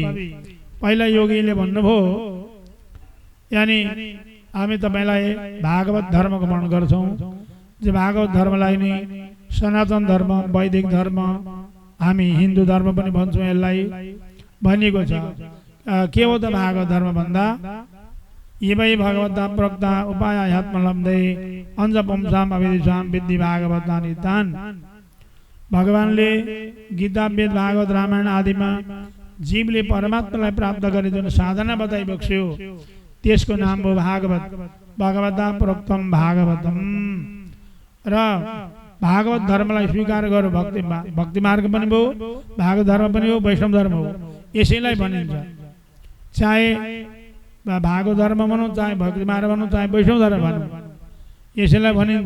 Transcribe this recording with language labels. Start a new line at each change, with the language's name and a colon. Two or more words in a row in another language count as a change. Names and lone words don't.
Nepali: पहिला योगीले भन्नुभयो, यानी हामी तपाईलाई भागवत धर्मको वर्णन गर्छौँ। जो भागवत धर्मलाई नै सनातन धर्म, वैदिक धर्म, हामी हिन्दू धर्म पनि भन्छौँ यसलाई, भनिएको छ। के हो त भागवत धर्म भन्दा,
Sanskrit: यिवै भगवता प्रोक्ता उपायात्मलब्धे अंश पुंसाम अविदिशाम विद्धि भागवतानि तान।
Nepali: भगवानले गीता, वेद, भागवत, रामायण आदिमा जीवले परमात्मालाई प्राप्त गर्ने जुन साधना बताइबक्स्यो त्यसको नाम हो भागवत।
Sanskrit: भगवता प्रोक्तम भागवतम।
Nepali: र भागवत धर्मलाई स्वीकार गर्यो, भक्ति मार्ग पनि भयो, भागवत धर्म पनि हो, वैष्णव धर्म हो। यसैलाई भनिन्छ, चाहे भागवत धर्म भनौँ, चाहे भक्ति मार्ग भनौँ, चाहे वैष्णव धर्म भनौँ, यसैलाई भनिन्छ।